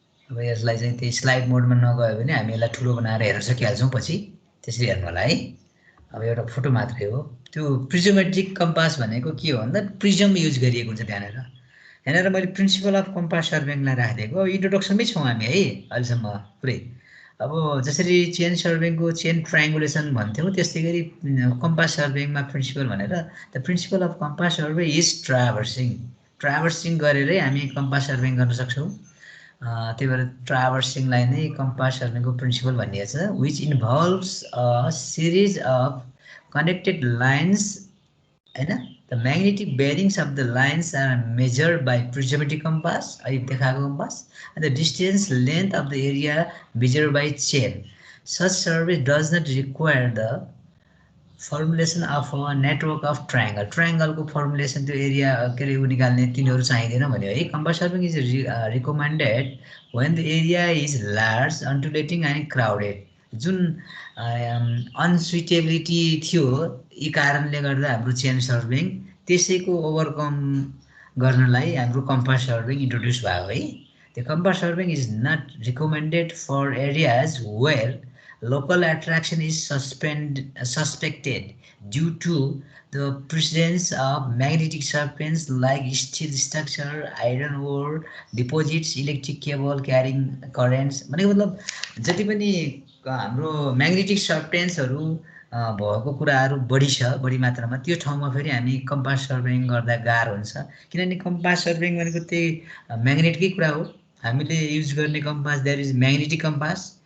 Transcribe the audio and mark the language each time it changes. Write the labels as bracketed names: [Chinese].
[Nepali] अब यसलाई चाहिँ त्यही स्लाइड मोडमा नगयो भने हामी यसलाई ठुलो बनाएर हेर्न सकिहाल्छौँ पछि. त्यसरी हेर्नु होला है. अब एउटा फोटो मात्रै हो. त्यो प्रिजमेट्रिक कम्पास भनेको के हो भन्दा प्रिजम युज गरिएको हुन्छ त्यहाँनेर. यहाँनेर मैले प्रिन्सिपल अफ कम्पास सर्वेइङलाई राखिदिएको. इन्ट्रोडक्सनमै छौँ हामी है अहिलेसम्म पुरै. अब जसरी चेन सर्वेइङको चेन ट्रायङ्गुलेसन भन्थ्यौँ, त्यस्तै गरी कम्पास सर्वेइङमा प्रिन्सिपल भनेर [English] the principle of compass survey is [Nepali] ट्राभर्सिङ गरेरै हामी कम्पास सर्वेइङ गर्न सक्छौँ. त्यही भएर ट्राभर्सिङलाई नै कम्पास सर्वेइङको प्रिन्सिपल भनिएको छ. [English] Which involves a series of connected lines हैन. The magnetic bearings of the lines are measured by prismatic compass, [Nepali] अहिले देखाएको compass, [English] and the distance length of the area measured by chain. Such survey does not require the formulation of a network of triangle. [Nepali] Triangle को formulation त्यो area के रे निकाल्ने तिनीहरु चाहिँदैन भन्यो है. [English] Compass surveying is recommended when the area is large, undulating and crowded. [Nepali] जुन अनसुइटेबिलिटी थियो यी कारणले गर्दा हाम्रो चेन सर्वेइङ त्यसैको ओभरकम गर्नलाई हाम्रो कम्पास सर्वेइङ इन्ट्रोड्युस भयो है. [English] The compass surveying is not recommended for areas where local attraction is suspected due to the presence of magnetic surface like steel structure, iron ore deposits, electric cable carrying currents. [Nepali] भनेको मतलब जति पनि हाम्रो magnetic सर्फेन्सहरु भएको कुराहरु बढी छ, बढी मात्रामा, त्यो ठाउँमा फेरि हामी कम्पास सर्वेइङ गर्दा गाह्रो हुन्छ. किनभने कम्पास सर्वेइङ भनेको त्यही म्याग्नेटकै कुरा हो. हामीले युज गर्ने compass [English] There is magnetic compass.